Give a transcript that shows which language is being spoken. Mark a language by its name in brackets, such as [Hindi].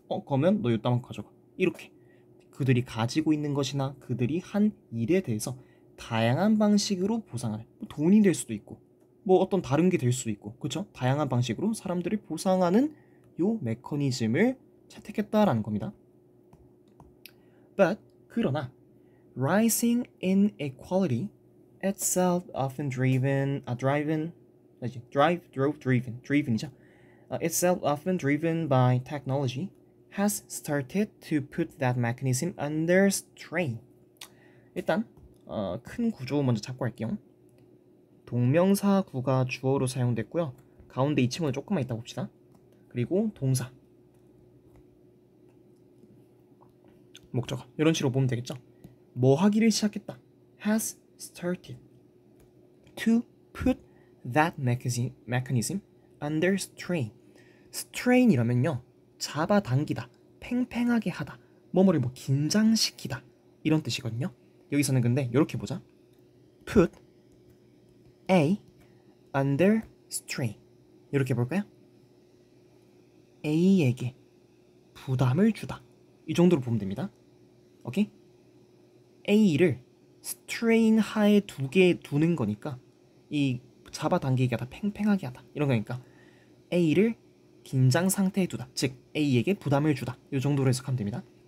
[Korean] 그러면 너 이따만큼 가져가. 이렇게 그들이 가지고 있는 것이나 그들이 한 일에 대해서 다양한 방식으로 보상하는 뭐 돈이 될 수도 있고 뭐 어떤 다른 게 될 수도 있고 그렇죠? 다양한 방식으로 사람들을 보상하는 요 메커니즘을 채택했다라는 겁니다. [English] But 그러나 rising inequality itself often driven이죠. Itself often driven by technology has started to put that mechanism under strain. [Korean] 일단 큰 구조 먼저 잡고 할게요. 동명사구가 주어로 사용됐고요. 가운데 이 친구는 조금만 이따 봅시다. 그리고 동사 목적어 이런 식으로 보면 되겠죠. 뭐 하기를 시작했다. [English] has started to put that mechanism under strain. [Korean] strain이라면요. 잡아당기다, 팽팽하게 하다, 뭐뭐를 뭐 긴장시키다 이런 뜻이거든요. 여기서는 근데 이렇게 보자. put A under strain 이렇게 볼까요? A에게 부담을 주다 이 정도로 보면 됩니다. 오케이? A를 strain 하에 두는 거니까 이 잡아당기게 하다, 팽팽하게 하다 이런 거니까 A를 긴장 상태에 두다, 즉 A에게 부담을 주다 이 정도로 해석하면 됩니다.